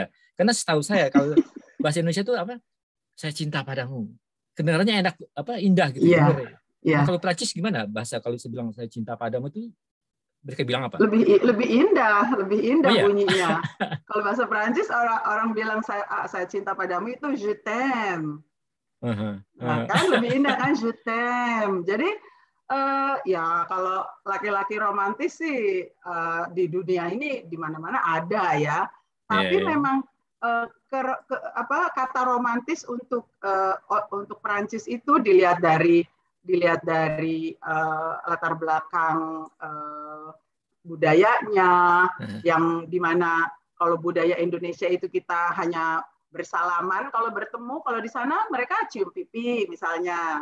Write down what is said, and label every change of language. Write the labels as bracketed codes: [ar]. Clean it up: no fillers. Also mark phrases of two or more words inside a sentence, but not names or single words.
[id] Karena setahu saya kalau bahasa Indonesia itu saya cinta padamu. Kedengarannya enak, indah gitu. Nah, kalau Prancis gimana bahasa kalau saya bilang saya cinta padamu itu mereka bilang apa? Lebih indah bunyinya. Kalau bahasa Prancis orang bilang saya cinta padamu itu [fr] je t'aime. [id] Nah, kan lebih indah kan [fr] je t'aime. [id] Jadi ya kalau laki-laki romantis sih di dunia ini di mana-mana ada ya. Tapi memang kata romantis untuk Prancis itu dilihat dari latar belakang budayanya, yang dimana kalau budaya Indonesia itu kita hanya bersalaman kalau bertemu, kalau di sana mereka cium pipi misalnya.